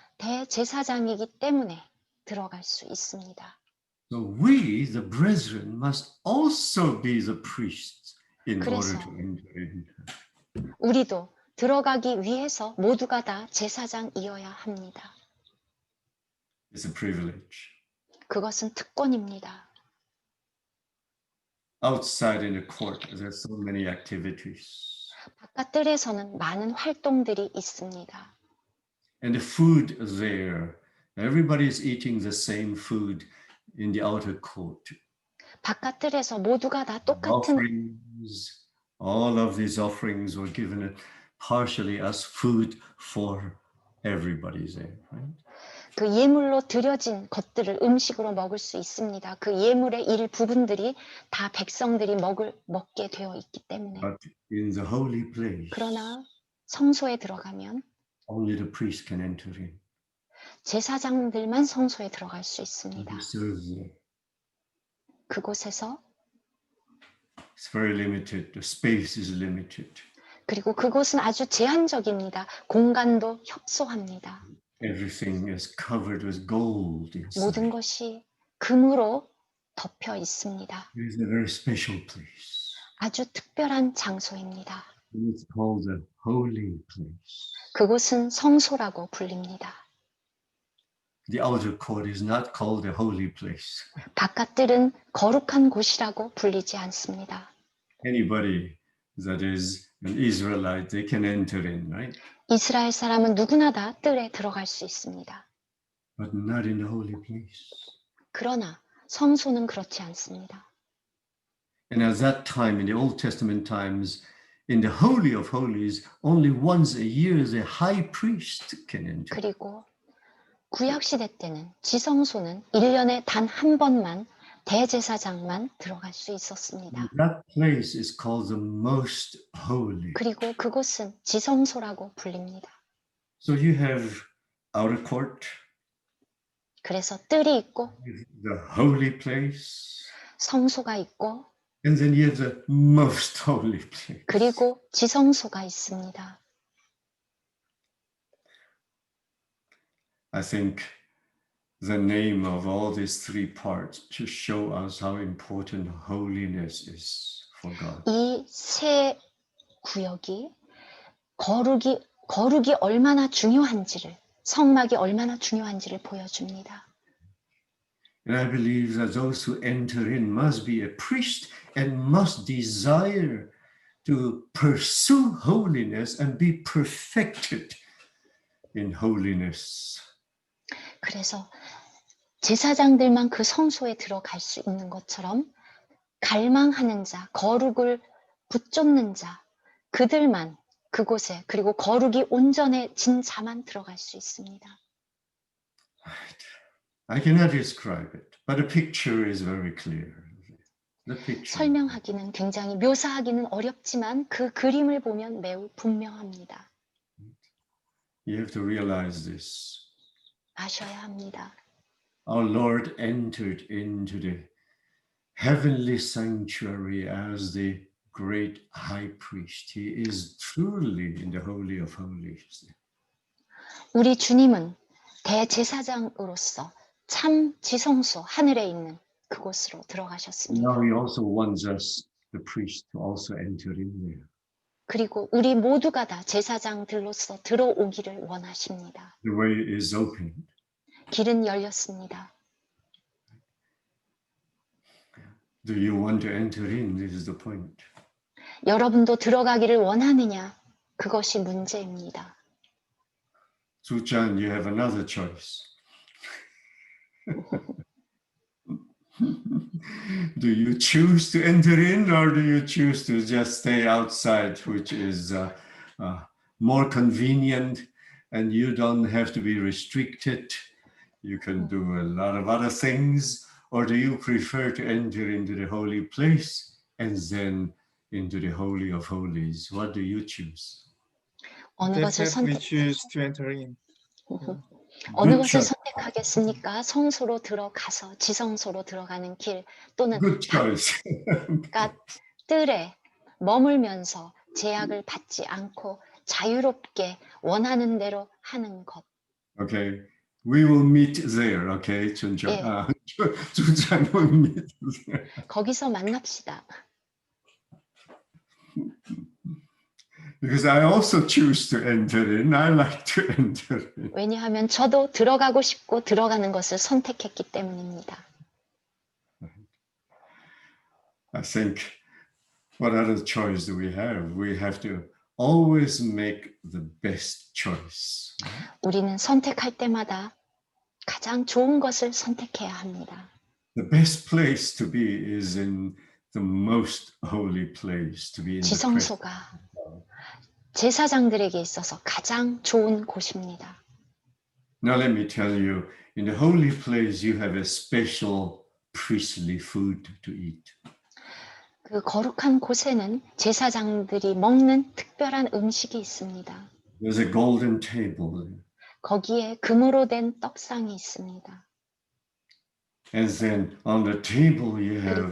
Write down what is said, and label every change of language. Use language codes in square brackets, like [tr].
[ko] 대제사장이기 때문에 들어갈 수 있습니다. [en] So we, the brethren, must also be the priests in order [ko] 그래서 [en] to enter in. [ko] 우리도 들어가기 위해서 모두가 다 제사장이어야 합니다. [en] It's a privilege. [ko] 그것은 특권입니다. [en] Outside in the court, there's so many activities. [ko] 바깥들에서는 많은 활동들이 있습니다. [en] And the food there Everybody's eating the same food in the outer court. [ko] 바깥 뜰에서 모두가 다 똑같은 [en] Offerings, all of these offerings were given partially as food for everybody there, right? [ko] 그 예물로 드려진 것들을 음식으로 먹을 수 있습니다. 그 예물의 일부분들이 다 백성들이 먹게 되어 있기 때문에. [en] But in the holy place, [ko] 그러나 성소에 들어가면 [en] only the priest can enter in. [ko] 제사장들만 성소에 들어갈 수 [en] And [ko] 있습니다. [en] he serves there. [ko] 그곳에서 [en] It's very limited. The space is limited. [ko] 그리고 그곳은 아주 제한적입니다. 공간도 협소합니다. [en] Everything is covered with gold [ko] 모든 [en] inside. [ko] 것이 금으로 덮여 있습니다. [en] It is a very special place. [ko] 아주 특별한 장소입니다. [en] And it's called the holy place. [ko] 그곳은 성소라고 불립니다. [en] The outer court is not called the holy place. [ko] 바깥들은 거룩한 곳이라고 불리지 않습니다. [en] Anybody that is an Israelite, they can enter in, right? [ko] 이스라엘 사람은 누구나 다 뜰에 들어갈 수 있습니다. [en] But not in the holy place. [ko] 그러나 성소는 그렇지 않습니다. [en] And at that time, in the Old Testament times, in the Holy of Holies, only once a year the high priest can enter. [ko] 그리고 구약시대 때는 지성소는 1년에 단 한 번만 대제사장만 들어갈 수 있었습니다. [en] That place is called the most holy. [ko] 그리고 그곳은 지성소라고 불립니다. [en] So you have outer court, [ko] 그래서 뜰이 있고 [en] the holy place, [ko] 성소가 있고 [en] and then you have the most holy place. [ko] 그리고 지성소가 있습니다. [en] I think the name of all these three parts to show us how important holiness is for God. [ko] 이 세 구역이 거룩이 얼마나 중요한지를, 성막이 얼마나 중요한지를 보여줍니다. [en] And I believe that those who enter in must be a priest and must desire to pursue holiness and be perfected in holiness. [ko] 그래서 제사장들만 그 성소에 들어갈 수 있는 것처럼 갈망하는 자, 거룩을 붙쫓는 자, 그들만 그곳에, 그리고 거룩이 온전해진 자만 들어갈 수 있습니다. [en] I cannot describe it, but the picture is very clear. The picture. [ko] 설명하기는 굉장히, 묘사하기는 어렵지만 그 그림을 보면 매우 분명합니다. [en] You have to realize this. [ko] 아셔야 합니다. [en] Our Lord entered into the heavenly sanctuary as the great high priest. He is truly in the Holy of Holies. [ko] 우리 주님은 대제사장으로서 참 지성소, 하늘에 있는 그곳으로 들어가셨습니다. [en] Now he also wants us, the priest, to also enter in there. [ko] 그리고 우리 모두가 다 제사장들로서 들어오기를 원하십니다. [en] The way is open. [ko] 길은 열렸습니다. [en] Do you want to enter in? This is the point. [ko] 여러분도 들어가기를 원하느냐? 그것이 문제입니다. [en] Suchan, you have another choice. Do you choose to enter in or do you choose to just stay outside, which is more convenient and you don't have to be restricted? You can do a lot of other things. Or do you prefer to enter into the holy place and then into the Holy of Holies? What do you choose? [ko] 어느 것을 [en] We choose to enter in. [ko] 어느 것을 [en] choice. [ko] 선택하겠습니까? 성소로 들어가서 지성소로 들어가는 길, 또는 [en] Good choice. [ko] 바깥 뜰에 머물면서 제약을 받지 않고 자유롭게 원하는 대로 하는 것. [en] Okay, we will meet there. Okay, Chuncha. Yeah. Chuncha will meet there. [ko] 거기서 만납시다. [en] Because I also choose to enter in. I like to enter in. [ko] 왜냐하면 저도 들어가고 싶고 들어가는 것을 선택했기 때문입니다. [en] I think what other choice do we have? We have to always make the best choice. [ko] 우리는 선택할 때마다 가장 좋은 것을 선택해야 합니다. [en] The best place to be is in the most holy place, to be in the presence. [ko] 지성소가 제사장들에게 있어서 가장 좋은 곳입니다. [en] Now let me tell you, in the holy place you have a special priestly food to eat. [ko] 그 거룩한 곳에는 제사장들이 먹는 특별한 음식이 있습니다. [en] There's a golden table, [ko] 거기에 금으로 된 떡상이 있습니다. [en] and then on the table you have